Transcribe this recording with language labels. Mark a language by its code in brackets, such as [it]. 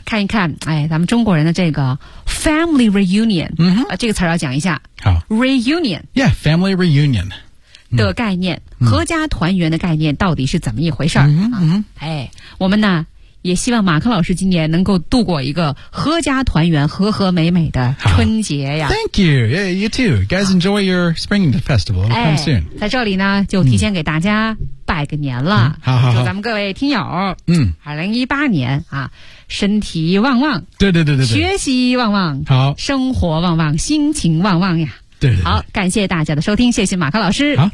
[zh] 看一看哎咱们中国人的这个 family reunion 这个词要讲一下好 [en] reunion yeah family reunion [zh] 的概念合家团圆的概念到底是怎么一回事哎我们呢也希望马克老师今年能够度过一个合家团圆和和美美的春节呀 [en] Thank you, yeah, you too Guys enjoy your spring festival It'll come soon [zh] 在这里呢就提前给大家拜个年了好祝咱们各位听友2018年啊身体旺旺对对对 对, 对学习旺旺好生活旺旺心情旺旺呀对, 对, 对好感谢大家的收听谢谢马克老师好